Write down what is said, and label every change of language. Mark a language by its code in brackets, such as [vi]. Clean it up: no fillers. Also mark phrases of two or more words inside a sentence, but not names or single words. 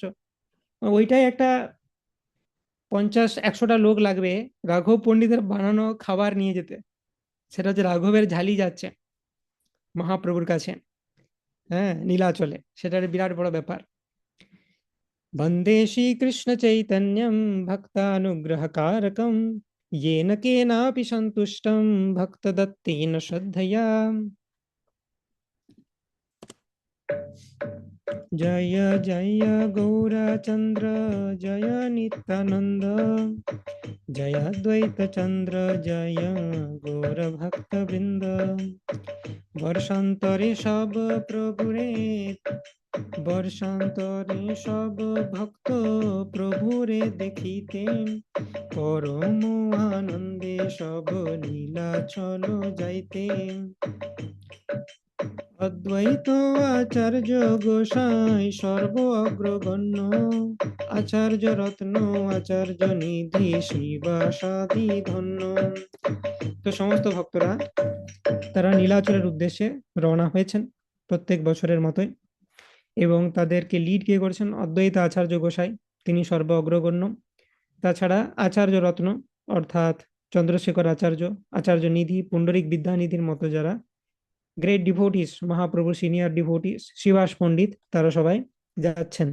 [bn] ওইটাই একটা 50-100টা লোক লাগবে রাঘব পণ্ডিতের বানানো খাবার নিয়ে যেতে। সেটা হচ্ছে রাঘবের ঝালি যাচ্ছে মহাপ্রভুর কাছে, হ্যাঁ, নীলাচলে। সেটা একটা বিরাট বড় ব্যাপার। [sa] বন্দে শ্রীকৃষ্ণ চৈতন্যম ভক্তানুগ্রহকারকম येन केनापि सन्तुष्टं भक्तदत्तेन श्रद्धया। [bn] জয় জয় গৌরচন্দ্র জয় নিত্যানন্দ, জয় অদ্বৈত চন্দ্র জয় গৌর ভক্ত বৃন্দ। বর্ষান্তরে সব প্রভুরে, বর্ষান্তরে সব ভক্ত প্রভুরে দেখিতে, পরম আনন্দে সব লীলা চলো যাইতে। অদ্বৈত আচার্য গোসাই সর্ব অগ্রগণ্য, আচার্য রত্ন আচার্য নিধি শিবাসাদি ধন্য। তো সমস্ত ভক্তরা তারা নীলাচলের উদ্দেশ্যে রওনা হয়েছেন প্রত্যেক বছরের মতোই, এবং তাদেরকে লিড কে করেছেন অদ্বৈত আচার্য গোসাই, তিনি সর্ব অগ্রগণ্য। তাছাড়া আচার্য রত্ন অর্থাৎ চন্দ্রশেখর আচার্য, আচার্য নিধি, পুণ্ডরিক বিদ্যানিধির মতো যারা [en] great devotees, [bn] মহাপ্রভুর [en] senior devotees, [bn] শিবাস পণ্ডিত, তারা সবাই যাচ্ছেন।